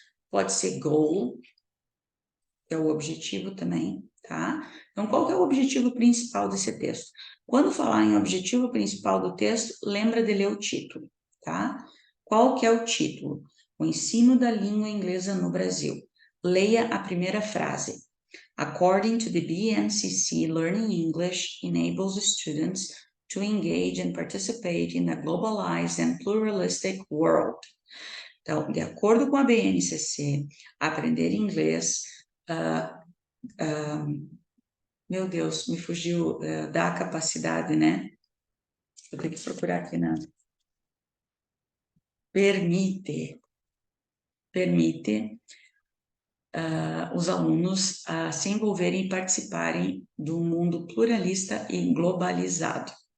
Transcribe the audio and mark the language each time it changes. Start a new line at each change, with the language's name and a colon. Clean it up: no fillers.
Portuguese: Pode ser goal, que é o objetivo também, tá? Então, qual que é o objetivo principal desse texto? Quando falar em objetivo principal do texto, lembra de ler o título, tá? Qual que é o título? O ensino da língua inglesa no Brasil. Leia a primeira frase.
English: According to the BNCC, learning English enables students to engage and participate in a globalized and pluralistic world.
Portuguese: Então, de acordo com a BNCC, aprender inglês, meu Deus, me fugiu da capacidade, né? Eu tenho que procurar aqui na... Permite os alunos a se envolverem e participarem do mundo pluralista e globalizado.